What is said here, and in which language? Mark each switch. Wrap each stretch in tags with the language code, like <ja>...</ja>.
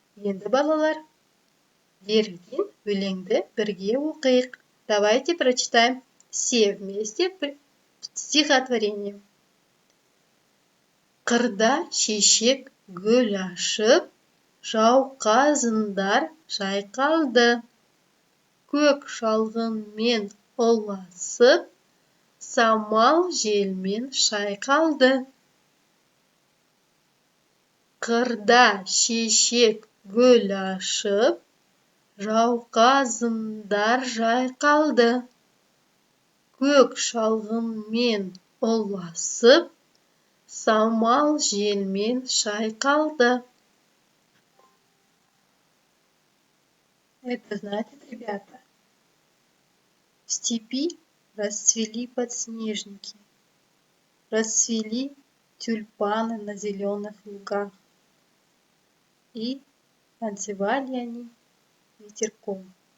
<kk>Енді балалар, берілген өлеңді бірге оқиық.</kk> <ru>Давайте прочитаем все вместе стихотворение.</ru> <kk>Қырда шешек гүл ашып, жауқазындар жайқалды. Көк шалғынмен ұласып, самал желмен шайқалды. Қырда шешек гүл ашып, жауқазындар жайқалды. Көк шалғынмен ұласып, самал желмен шайқалды.</kk> <ru>Это значит, ребята, в степи расцвели подснежники, расцвели тюльпаны на зеленых лугах. И танцевали они ветерком.</ru>